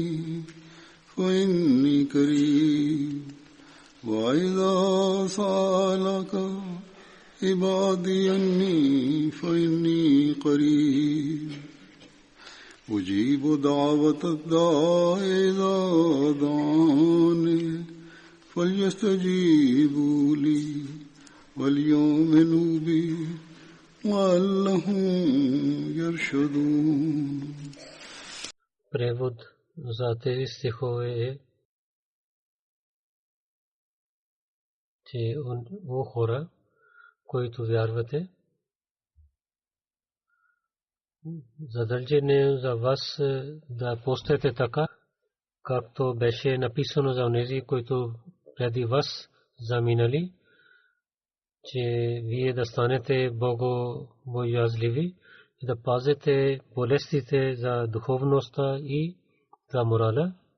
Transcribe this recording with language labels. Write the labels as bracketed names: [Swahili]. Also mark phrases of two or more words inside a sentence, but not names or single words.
[Arabic] فإني قريب وإذا سألك عبادي أني فإني قريب أجيب دعوة الداع إذا دعاني فليستجيبوا لي وليؤمنوا بي لعلهم يرشدون. [Bulgarian] Превод за тези стихове е: че о хора, които вярвате, задължение за вас да постете така, както беше написано за онези, които преди вас заминали, че вие да станете богобоязливи и да пазите болестите за духовността и за морала.